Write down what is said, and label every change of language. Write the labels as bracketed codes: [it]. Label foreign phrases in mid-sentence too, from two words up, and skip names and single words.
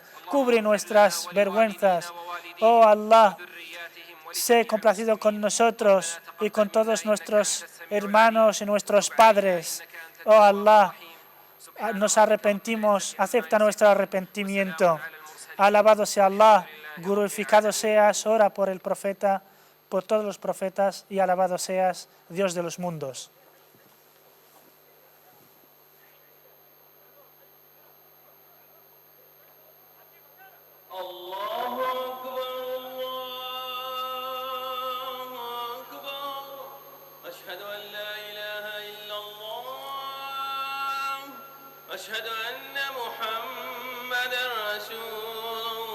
[es] Cubre nuestras vergüenzas. Oh Allah, sé complacido con nosotros y con todos nuestros hermanos y nuestros padres. Oh Allah, nos arrepentimos, acepta nuestro arrepentimiento. Alabado sea Allah, Glorificado seas, ora por el profeta, por todos los profetas, y alabado seas, Dios de los mundos. [ar] أشهد أن لا إله إلا الله أشهد أن محمدا رسول